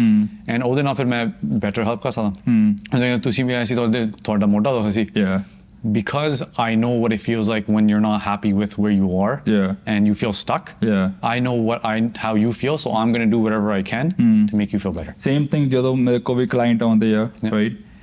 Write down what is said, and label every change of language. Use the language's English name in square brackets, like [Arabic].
[Punjabi] And ਉਹਦੇ ਨਾਲ ਫਿਰ ਮੈਂ better help ਕਰ ਸਕਦਾ। ਤੁਸੀਂ ਵੀ ਐਸੀ ਤੁਹਾਡਾ ਮੋਢਾ ਦੁਖਦਾ ਸੀ। [English] Because I know what it feels like when you're not happy with where you are, and you feel stuck. I know how you feel, so I'm going to do whatever I can to make you feel better. Same thing [Punjabi] ਜਦੋਂ ਮੇਰੇ ਕੋਲ ਵੀ client ਆਉਂਦੇ ਆ, right?